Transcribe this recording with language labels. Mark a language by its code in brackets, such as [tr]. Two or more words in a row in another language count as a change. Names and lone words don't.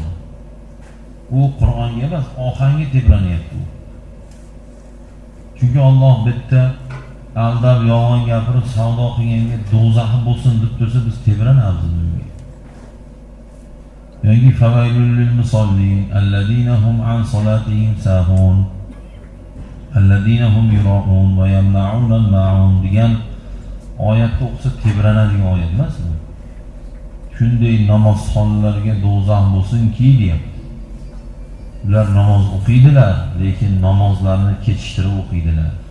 [uz] U Qur'onga emas, ohangga tebranyapti u. Chunki Alloh bitta aldab yolg'on gapirib savdo qilganga do'zaxi bo'lsin deb tursa biz tebranamiz bunga. Yoki [ar] فويل للمصلين الذين هم عن صلاتهم ساهون الذين هم يراءون ويمنعون الماعون [uz] degan oyatni o'qisa tebranadigan oyat emas bu. Shunday namozxonlarga do'zax bo'lsinki deyapti. Ular namoz o'qiydilar, lekin namozlarni kechiktirib o'qiydilar.